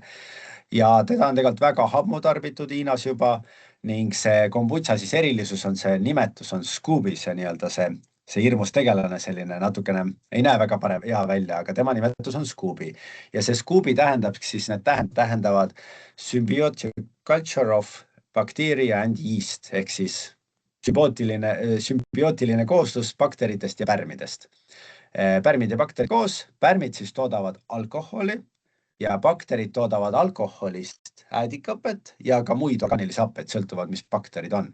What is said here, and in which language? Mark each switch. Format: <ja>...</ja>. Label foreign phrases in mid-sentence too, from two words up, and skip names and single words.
<et>Ja teda on tegelikult väga hammu tarbitud Hiinas juba ning see kombutša siis erilisus on see nimetus on Scooby, see nii-öelda see hirmus tegelane selline natukene, ei näe väga hea välja, aga tema nimetus on Scooby. Ja see Scooby tähendab siis, need tähendavad</et> <en>symbiotic culture of bacteria and yeast,</en> <et>ehk siis sümbiootiline kooslus bakteritest ja pärmidest. Pärmid ja bakterid koos, pärmid siis toodavad alkoholi ja bakterid toodavad alkoholist äädikapet ja ka muid orgaanilisi happeid, sõltuvad, mis bakterid on.</et>